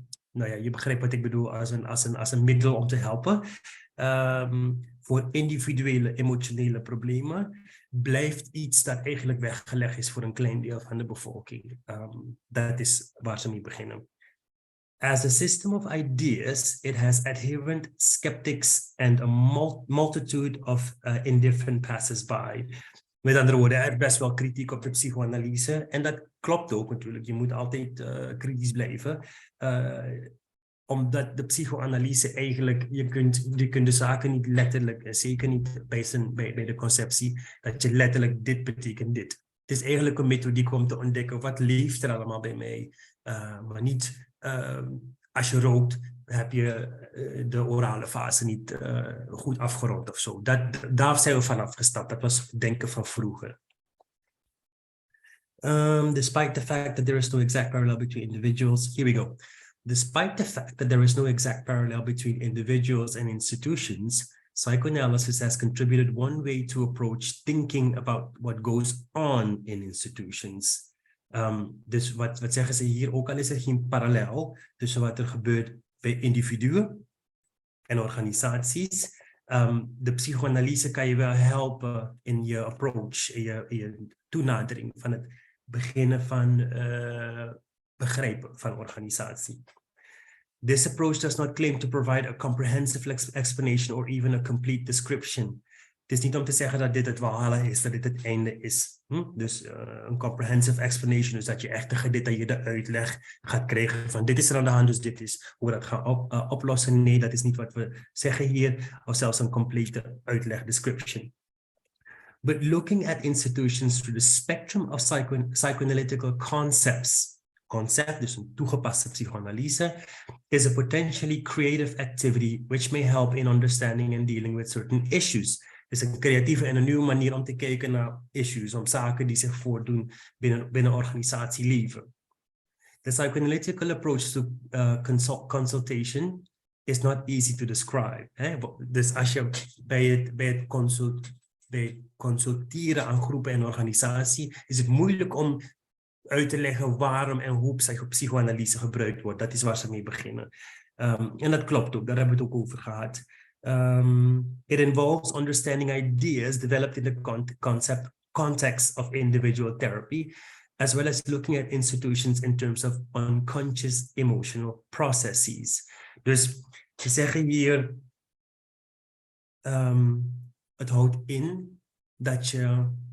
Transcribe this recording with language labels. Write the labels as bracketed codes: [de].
[nl] Nou ja, je begrijpt wat ik bedoel als een middel om te helpen. Voor individuele emotionele problemen blijft iets dat eigenlijk weggelegd is voor een klein deel van de bevolking. Dat is waar ze mee beginnen. [en] As a system of ideas, it has adherent skeptics and a multitude of indifferent passers-by. [nl] Met andere woorden, er is best wel kritiek op de psychoanalyse. En dat klopt ook natuurlijk. Je moet altijd kritisch blijven. Omdat de psychoanalyse eigenlijk, je kunt de zaken niet letterlijk, zeker niet bij de conceptie, dat je letterlijk dit betekent dit. Het is eigenlijk een methodiek om te ontdekken wat leeft er allemaal bij mij. Maar niet, als je rookt, heb je de orale fase niet goed afgerond of zo. Daar zijn we vanaf gestapt. Dat was denken van vroeger. [en] Despite the fact that there is no exact parallel between individuals, here we go. Despite the fact that there is no exact parallel between individuals and institutions, psychoanalysis has contributed one way to approach thinking about what goes on in institutions. [nl] Dus wat zeggen ze hier? Ook al is er geen parallel tussen wat er gebeurt bij individuen en organisaties. De psychoanalyse kan je wel helpen in je approach, in je toenadering van het beginnen van begrijpen van organisatie. [en] This approach does not claim to provide a comprehensive explanation or even a complete description. [nl] Het is niet om te zeggen dat dit het Walhalla is, dat dit het einde is. Dus een [en] comprehensive explanation, [nl] dus dat je echt een gedetailleerde uitleg gaat krijgen van dit is er aan de hand, dus dit is hoe we dat gaan oplossen. Nee, dat is niet wat we zeggen hier, of zelfs een complete uitleg, description. [en] But looking at institutions through the spectrum of psychoanalytical concepts, concept, [nl] dus een toegepaste psychoanalyse, [en] is a potentially creative activity which may help in understanding and dealing with certain issues. [nl] Het is een creatieve en een nieuwe manier om te kijken naar issues, om zaken die zich voordoen binnen organisatieleven. [en] The psychoanalytical approach to consultation is not easy to describe. [nl] Dus als je bij het consulteren aan groepen en organisatie, is het moeilijk om uit te leggen waarom en hoe psychoanalyse gebruikt wordt. Dat is waar ze mee beginnen. En dat klopt ook, daar hebben we het ook over gehad. [en] It involves understanding ideas developed in the context of individual therapy, as well as looking at institutions in terms of unconscious emotional processes. [nl] Dus ze zeggen hier, het houdt in dat je